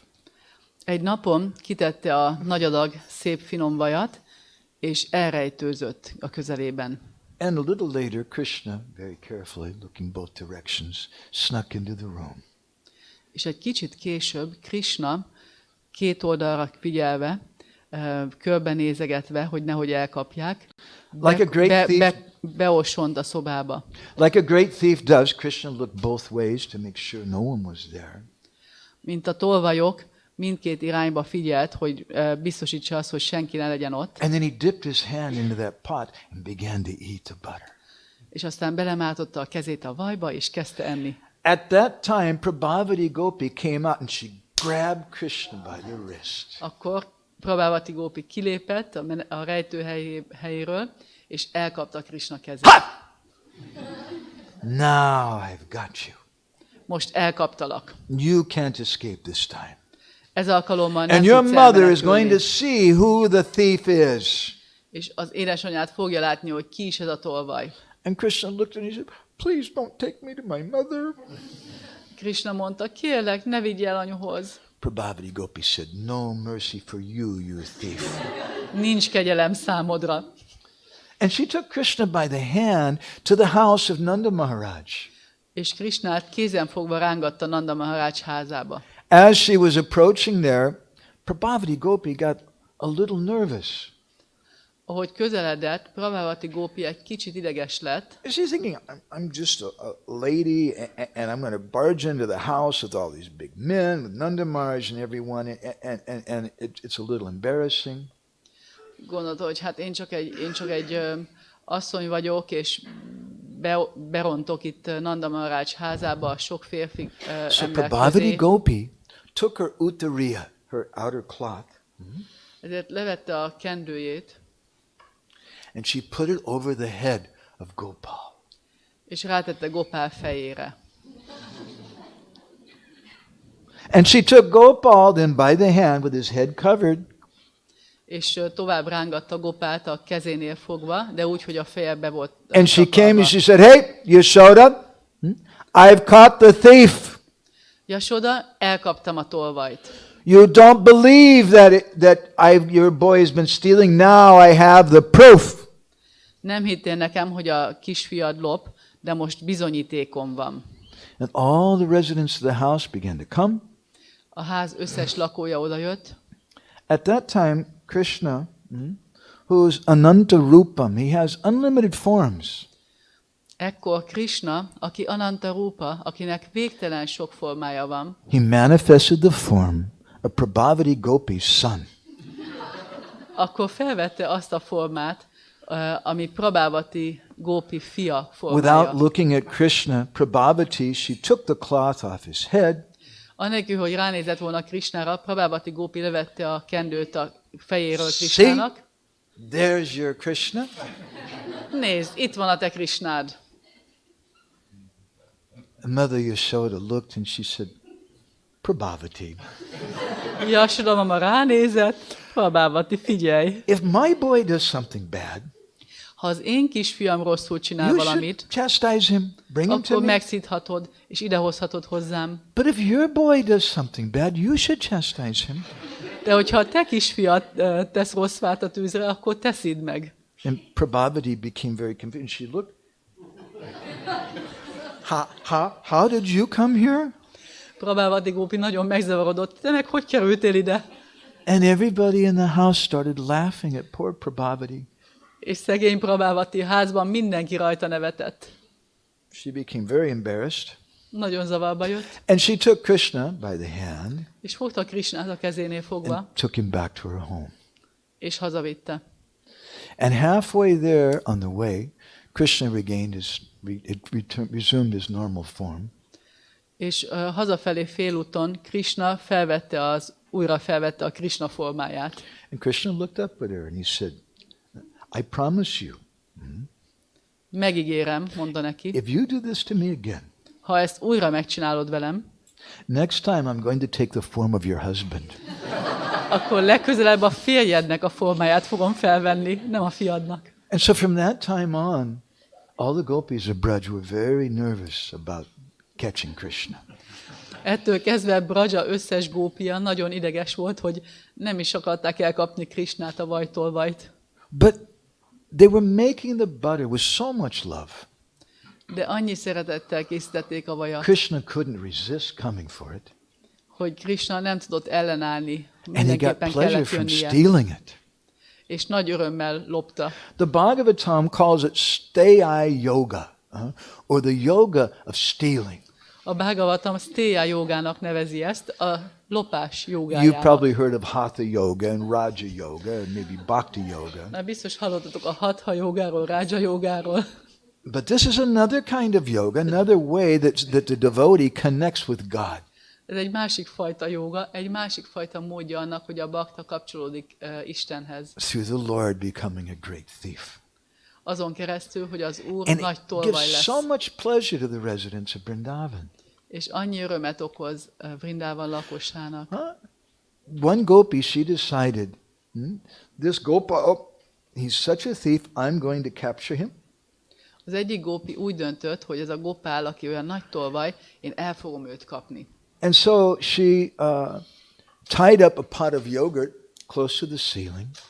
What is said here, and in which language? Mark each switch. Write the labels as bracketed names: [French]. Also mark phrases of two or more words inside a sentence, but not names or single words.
[Hungarian] Egy napon kitette a nagy adag szép finom vajat, és elrejtőzött a közelében. [English] And a little later, Krishna, very carefully, looking both directions, snuck into the room. [Hungarian] És egy kicsit később Krishna két oldalra figyelve, körbenézegetve, hogy nehogy elkapják, [English] Like a great thief. [Hungarian] beosont a szobába. [English] Like a great thief does, Krishna looked both ways to make sure no one was there. [Hungarian] Mint a tolvajok, mindkét irányba figyelt, hogy biztosítsa azt, hogy senki ne legyen ott. [English] And then he dipped his hand into that pot and began to eat the butter. [Hungarian] És aztán belemártotta a kezét a vajba, és kezdte enni. [English] At that time, Prabhavati Gopi came out and she grabbed Krishna by the wrist. [Hungarian] Akkor Prabhavati gópi kilépett a rejtő helyéről, és elkapta Krishna kezét. Ha! [English] Now I've got you. [Hungarian] Most elkaptalak. [English] You can't escape this time. [Hungarian] Ez alkalommal nem [English] And your [Hungarian] tudsz [English] mother is going to [Hungarian] elmenekülni. [English] see who the thief is. [Hungarian] És az édesanyád fogja látni, hogy ki is ez a tolvaj. [English] And Krishna looked and he said, please don't take me to my mother. [Hungarian] Krishna mondta, kérlek, ne vigyél el anyuhoz. [English] Prabhavati Gopi said, no mercy for you, you thief. [Hungarian] Nincs kegyelem számodra. [English] And she took Krishna by the hand to the house of Nanda Maharaj. [Hungarian] És Krishnát kézen fogva rángatta Nanda Maharaj házába. [English] As she was approaching there, Prabhavati Gopi got a little nervous. [Hungarian] Ahogy közeledett, Prabhavati Gopi egy kicsit ideges lett. [English] She's thinking, I'm just a lady, and I'm going to barge into the house with all these big men, with Nanda Maharaj and everyone, and it's a little embarrassing. [Hungarian] Gondolta, hogy hát én csak egy asszony vagyok, és berontok itt Nanda Maharaj házába, sok férfi [English] So [Hungarian] ember [English] Prabhavati [Hungarian] közé. [English] Gopi took her uttariya, her outer cloth, [Hungarian] Ezért levette a kendőjét, [English] and she put it over the head of Gopal. [Hungarian] és rátette Gopál fejére. [English] And she took Gopal then by the hand with his head covered, [Hungarian] És tovább rángatta Gopált a kezénél fogva, de úgy, hogy a feje be volt [English] and she came [Hungarian] takarva. [English] and she said, hey, Yashoda, I've caught the thief. [Hungarian] Yashoda, elkaptam a tolvajt. [English] You don't believe that your boy has been stealing. Now I have the proof. [Hungarian] Nem hittél nekem, hogy a kisfiad lop, de most bizonyítékom van. [English] And all the residents of the house began to come. [Hungarian] A ház összes lakója odajött. [English] At that time, Krishna, who's Ananta Rupam, he has unlimited forms. [Hungarian] Ekkor Krishna, aki Ananta Rupa, akinek végtelen sok formája van, [English] He manifested the form of Prabhavati Gopi's son. [Hungarian] akkor felvette azt a formát, ami Prabhavati Gopi fia [English] Without [Hungarian] formája. [English] looking at Krishna, Prabhavati, she took the cloth off his head, [Hungarian] Anélkül, hogy ránézett volna Krishnára, Prabhavati Gopi levette a kendőt a fejéről Krishnának. [English] there's your Krishna. [Hungarian] Nézd, itt van a te Krishnád. [English] And Mother Yashoda looked and she said, Prabhavati, [Hungarian] Yashoda mama ránézett, Prabhavati, figyelj! [English] if my boy does something bad, [Hungarian] Ha az én kisfiam rosszul csinál [English] you should [Hungarian] valamit, [English] chastise him, bring him to [Hungarian] akkor [English] me. [Hungarian] megszidhatod, és idehozhatod hozzám. [English] But if your boy does something bad, you should chastise him. [Hungarian] De hogyha a te kisfiad tesz rossz fát a tűzre, akkor teszid meg. [English] And Prabhavati became very confused. She looked, how did you come here? [Hungarian] Prabhavati Gopi nagyon megzavarodott. Te meg hogy kerültél ide? [English] And everybody in the house started laughing at poor Prabhavati. [Hungarian] És szegény Prabhavati házban mindenki rajta nevetett. [English] She became very embarrassed. [Hungarian] Nagyon zavarba jött, [English] And she took Krishna by the hand [Hungarian] és fogta Krishnát a kezénél fogva, [English] and took him back to her home. [Hungarian] és hazavitte. [English] And halfway there on the way, Krishna resumed his normal form. [Hungarian] És hazafelé félúton Krishna újra felvette a Krishna formáját. [English] And Krishna looked up at her and he said, I promise you, [Hungarian] Megígérem, mondta neki, [English] if you do this to me again, [Hungarian] ha ezt újra megcsinálod velem, [English] next time I'm going to take the form of your husband. [Hungarian] akkor legközelebb a férjednek a formáját fogom felvenni, nem a fiadnak. [English] And so from that time on, all the gopis of Braj were very nervous about catching Krishna. [Hungarian] Ettől kezdve Braja összes gópia nagyon ideges volt, hogy nem is akarták elkapni Krishnát, a vajtolvajt. [English] But they were making the butter with so much love. [Hungarian] De annyi szeretettel készítették a vajat, [English] Krishna couldn't resist coming for it. [Hungarian] hogy Krishna nem tudott ellenállni. [English] And he got [Hungarian] Mindenképpen [English] pleasure [Hungarian] kellett [English] from [Hungarian] jönnie. [English] stealing it. [Hungarian] És nagy örömmel lopta. [English] The Bhagavatam calls it steya yoga, or the yoga of stealing. [Hungarian] A Bhagavatam Steya jogának nevezi ezt, a lopás [English] You've [Hungarian] jogájának. [English] probably heard of Hatha yoga and Raja yoga and maybe Bhakti yoga. [Hungarian] Már biztos hallottatok a Hatha jogáról, Raja jogáról. [English] But this is another kind of yoga, another way that the devotee connects with God. [Hungarian] Ez egy másik fajta jóga, egy másik fajta módja annak, hogy a bakta kapcsolódik Istenhez. [English] Through the Lord becoming a great thief. [Hungarian] azon keresztül, hogy az Úr [English] And [Hungarian] nagy [English] it [Hungarian] tolvaj [English] gives [Hungarian] lesz. [English] so much pleasure to the residents of Vrindavan. [Hungarian] És annyi örömet okoz Vrindában lakosának. [English] One gopi, she decided, this Gopa, he's such a thief, I'm going to capture him. [Hungarian] Az egyik gópi úgy döntött, hogy ez a gopál, aki olyan nagy tolvaj, én el fogom őt kapni. [English] And so she tied up a pot of yogurt close to the ceiling.